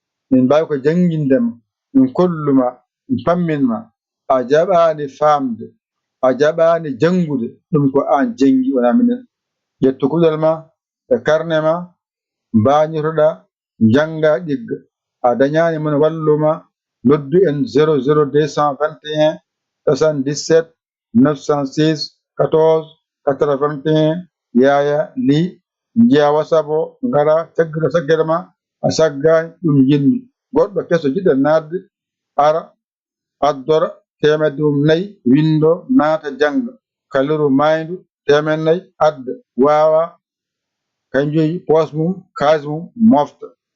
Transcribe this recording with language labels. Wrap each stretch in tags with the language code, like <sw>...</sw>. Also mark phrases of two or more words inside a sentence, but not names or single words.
<ff>Min mbawi ko jangindema, min kolluma, min pamminma. a jaɓaani faamde, a jaɓaani janngude, ɗum ko aan janngi, wonaa minen. Ƴettu kuɗol ma e karne ma, mbañotoɗa, jannga, ɗigga. A dañaani mon wallu ma, noddu en zéro zéro deux cent vingt et un soixante-dix-sept neuf cent six quatorze quatre-vingt-un. Yaaya Ly, njiya WhatsApp o, ngara, taggita saggere ma, a saggaani, ɗum jinmi. Goɗɗo keso jiɗɗo naatde, ara. addora temedde mum nayi, windo, naata, janga. Kaliru mayndu temedde nayi, adda, wawa. Kañum jeyi poos mum, kaas mum, mofta.</ff>